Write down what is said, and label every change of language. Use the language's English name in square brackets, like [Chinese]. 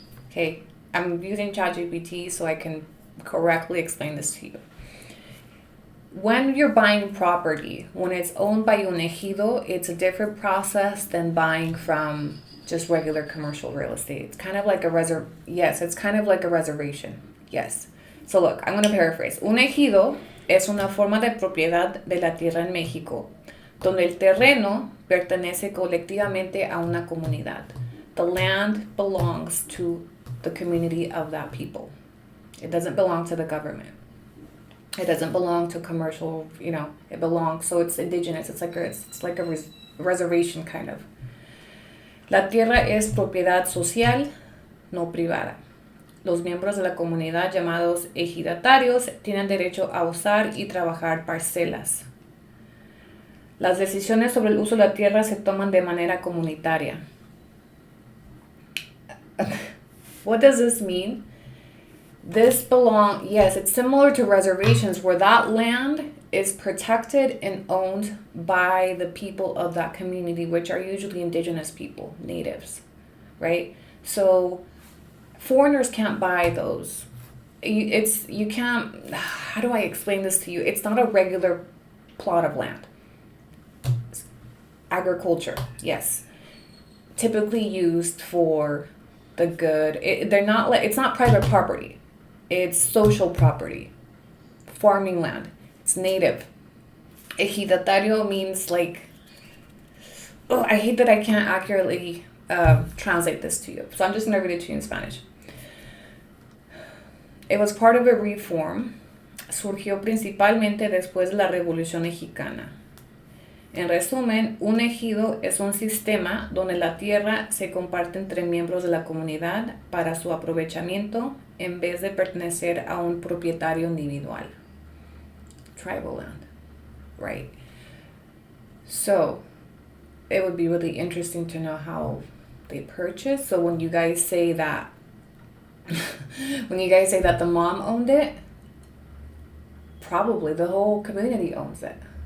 [English] Okay, I'm using ChatGPT so I can correctly explain this to you. When you're buying property, when it's owned by un ejido, it's a different process than buying from just regular commercial real estate. It's kind of like it's kind of like a reservation. Yes. So look, I'm going to paraphrase. [Spanish] Un ejido es una forma de propiedad de la tierra en México, donde el terreno pertenece colectivamente a una comunidad. [English] The land belongs to the community of that people. It doesn't belong to the government. It doesn't belong to commercial, it belongs, so it's indigenous. It's like a reservation kind of. [Spanish] La tierra es propiedad social, no privada. Los miembros de la comunidad llamados ejidatarios tienen derecho a usar y trabajar parcelas. Las decisiones sobre el uso de la tierra se toman de manera comunitaria. [English] What does this mean? Yes, it's similar to reservations where that land is protected and owned by the people of that community, which are usually indigenous people, natives, right? So foreigners can't buy those. You can't, how do I explain this to you? It's not a regular plot of land. Agriculture, yes. Typically used for the good. It's not private property. It's social property. Farming land. It's native. Ejidatario means I hate that I can't accurately translate this to you. So I'm just going to read it to you in Spanish. It was part of a reform. [Spanish] Surgió principalmente después de la Revolución Mexicana. En resumen, un ejido es un sistema donde la tierra se comparte entre miembros de la comunidad para su aprovechamiento en vez de pertenecer a un propietario individual. [English] Tribal land, right? So, it would be really interesting to know how they purchase. So when you guys say that, the mom owned it, probably the whole community owns it.